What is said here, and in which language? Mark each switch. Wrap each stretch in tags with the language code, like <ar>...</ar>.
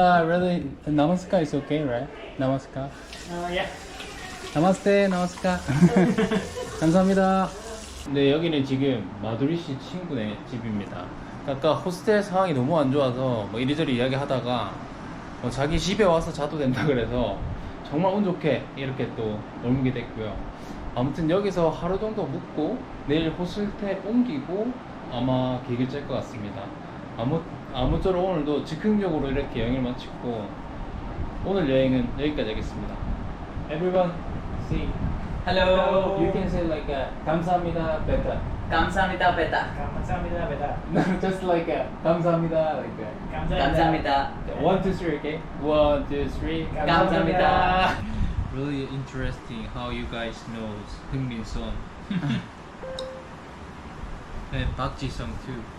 <en>really Namaskar is okay right?</en> <hi>Namaskar</hi> <en>yeah</en> <hi>나마스테 나마스카</hi> <ko>감사합니다. 네 여기는 지금 마두리 씨 친구네 집입니다. 아까 호스텔 상황이 너무 안 좋아서 뭐 이리저리 이야기 하다가 뭐 자기 집에 와서 자도 된다 그래서 정말 운 좋게 이렇게 또 머물게 됐고요. 아무튼 여기서 하루 정도 묵고 내일 호스텔 옮기고 아마 계획을 짤 것 같습니다. 아무쪼록 오늘도 즉흥적으로 이렇게 여행을 마치고 오늘 여행은 여기까지 하겠습니다.</ko> <en>Everyone see hello you can say like</en> <ko>감사합니다 베타 감사합니다 베타 감사합니다 베타</ko> <en>just like</en> <ko>감사합니다</ko> <en>like</en> <ko>감사합니다</ko> <en>1, 2, 3 okay 1, 2, 3</en> <ko>감사합니다</ko> <en>Really interesting how you guys know Heung-min Son and Park Ji-sung too.</en>